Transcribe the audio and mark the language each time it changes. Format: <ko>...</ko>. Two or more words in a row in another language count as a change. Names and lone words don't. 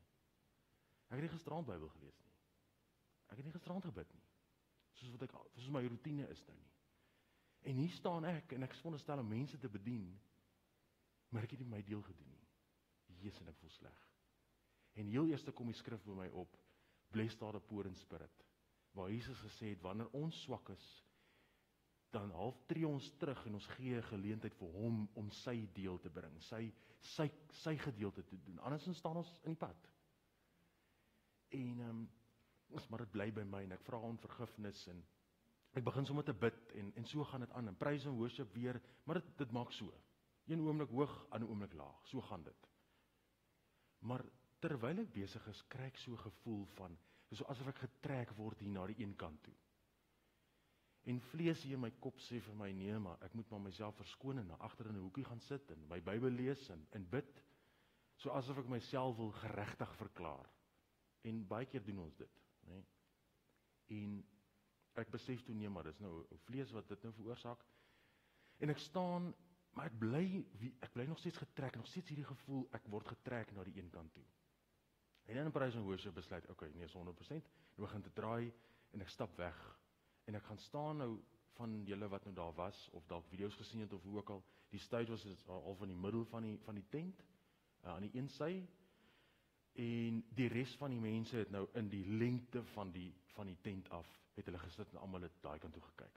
<af>Ek het nie gisterand Bybel gelees nie. Ek het nie gisterand gebid nie. Soos my routine is nou nie. En hier staan ek en ek is veronderstel om mense te bedien, maar ek het nie my deel gedoen nie. Jesus, en ek voel sleg. En heel eers kom die skrif by my op,</af> <en>blessed are the poor in spirit,</en> <af>waar Jesus gesê het, wanneer ons swak is, dan half tree ons terug en ons gee 'n geleentheid vir hom om sy deel te bring, sy gedeelte te doen. Anders staan ons in die pad. En maar dit bly by my en ek vra om vergifnis en ek begin sommer te bid en so gaan dit aan en</af> <en>praise and worship</en> <af>weer, maar dit maak so. Een oomblik hoog, ander oomblik laag. So gaan dit. Maar terwyl ek besig is, kry ek so 'n gevoel van so asof ek getrek word hier na die een kant toe. En vlees hier in my kop sê vir my, nee, maar ek moet maar myself verskoon en na agter in 'n hoekie gaan sit en my Bybel lees en bid, so asof ek myself wil geregtig verklaar. En baie keer doen ons dit. nê? En ek besef toe nee, maar dis nou vlees wat dit nou veroorsaak. En ek staan, maar ek bly nog steeds getrek, nog steeds hierdie gevoel, ek word getrek na die een kant toe. En in</af> <en>praise and worship</en> <af>besluit, okay, nee, is 100%, ek begin te draai, en ek stap weg, en ek gaan staan nou, van julle wat nou daar was, of dalk video's gesien het, of hoe ook al, die stage was al van die middel van die tent, aan die een sy, en die res van die mense het nou in die lengte van die tent af, het hulle gesit en almal het daai kant toe gekyk.</af>